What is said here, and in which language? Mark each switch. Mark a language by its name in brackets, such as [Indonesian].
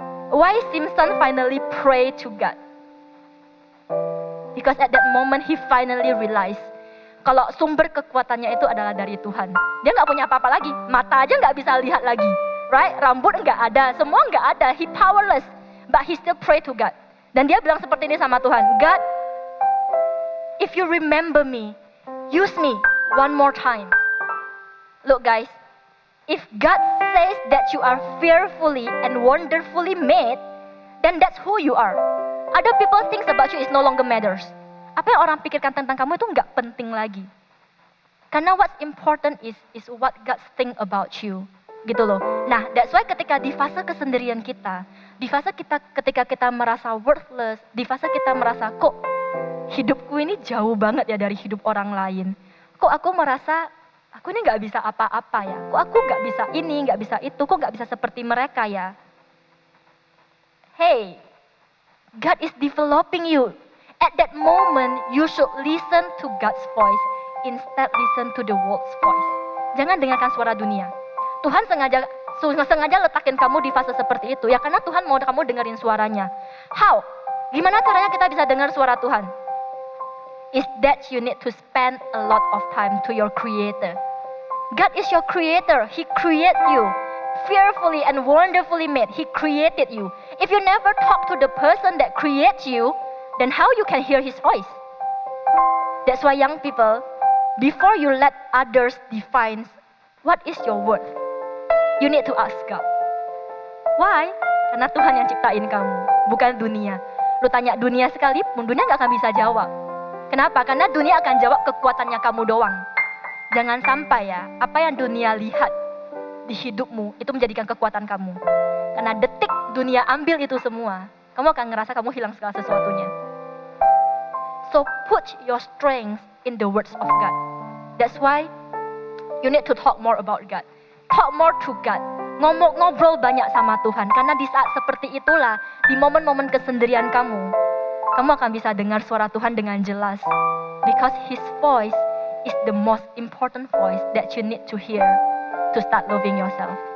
[English] Why Simson finally pray to God? Because at that moment he finally realized [Indonesian] kalau sumber kekuatannya itu adalah dari Tuhan. Dia nggak punya apa-apa lagi, mata aja nggak bisa lihat lagi, right? Rambut nggak ada, semua nggak ada, [English] he powerless, but he still pray to God. [Indonesian] Dan dia bilang seperti ini sama Tuhan, [English] God, if you remember me, use me one more time. Look guys, if God says that you are fearfully and wonderfully made, then that's who you are. Other people think about you is no longer matters. [Indonesian] Apa yang orang pikirkan tentang kamu itu nggak penting lagi. Karena [English] what's important is what God think about you. [Indonesian] Gitu loh. Nah, [English] that's why [Indonesian] ketika di fase kesendirian kita, di fase ketika kita merasa worthless, di fase kita merasa kok hidupku ini jauh banget ya dari hidup orang lain. Kok aku merasa aku ini nggak bisa apa-apa ya. Kok aku nggak bisa ini, nggak bisa itu, kok nggak bisa seperti mereka ya. [English] Hey, God is developing you. At that moment, you should listen to God's voice instead listen to the world's voice. [Indonesian] Jangan dengarkan suara dunia. Tuhan sengaja letakin kamu di fase seperti itu ya karena Tuhan mau kamu dengerin suaranya. How? Gimana caranya kita bisa dengar suara Tuhan? [English] Is that you need to spend a lot of time to your Creator. God is your Creator. He created you. Fearfully and wonderfully made. He created you. If you never talk to the person that creates you, then how you can hear His voice? That's why young people, before you let others define what is your worth, you need to ask God. [Indonesian] Why? Karena Tuhan yang ciptain kamu, bukan dunia. Lu tanya dunia sekalipun, dunia gak akan bisa jawab. Kenapa? Karena dunia akan jawab kekuatannya kamu doang. Jangan sampai ya, apa yang dunia lihat di hidupmu itu menjadikan kekuatan kamu. Karena detik dunia ambil itu semua, kamu akan ngerasa kamu hilang segala sesuatunya. [English] So put your strength in the words of God. That's why you need to talk more about God. Talk more to God. [Indonesian] Ngobrol banyak sama Tuhan. Karena di saat seperti itulah, di momen-momen kesendirian kamu akan bisa dengar suara Tuhan dengan jelas. [English] Because His voice is the most important voice that you need to hear to start loving yourself.